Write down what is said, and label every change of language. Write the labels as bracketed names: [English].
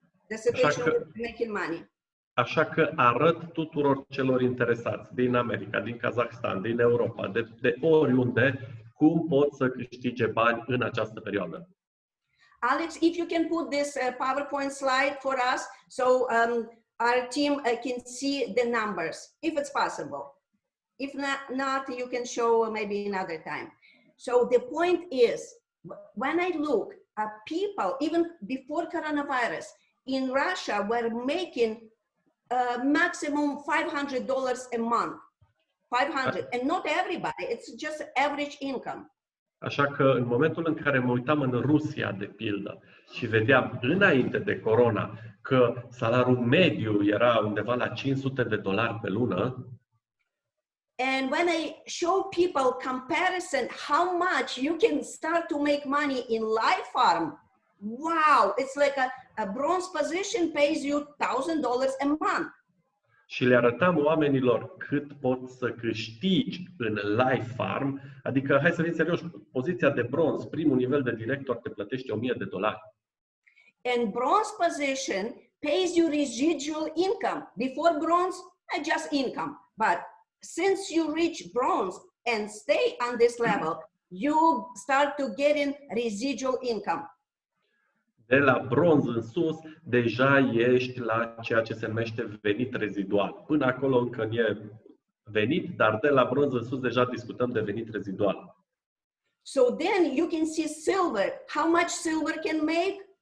[English] The situation with making money. [Romanian] Așa că arăt tuturor celor interesați din America, din Kazakhstan, din Europa, de oriunde, cum pot să câștige bani în această perioadă. [English] Alex, if you can put this PowerPoint slide for us, so our team can see the numbers, if it's possible. If not, you can show maybe another time. So the point is, when I look at people, even before coronavirus, in Russia were making maximum $500 a month. 500, and not everybody, it's just average income. [Romanian] Așa că în momentul în care mă uitam în Rusia, de pildă, și vedeam înainte de corona că salariul mediu era undeva la $500 pe lună. [English] And when I show people comparison how much you can start to make money in Life Farm, wow, it's like a bronze position pays you $1,000 a month. [Romanian] Și le arătam oamenilor cât pot să câștigi în Life Farm, adică, hai să fim serioși, poziția de bronz, primul nivel de director te plătește $1,000. [English] And bronze position pays you residual income. Before bronze, just income. But since you reach bronze and stay on this level, you start to get in residual income. [Romanian] De la bronz în sus, deja ești la ceea ce se numește venit rezidual. Până acolo încă nu e venit, dar de la bronz în sus deja discutăm de venit rezidual. [English] So then you can see silver. How much silver can make?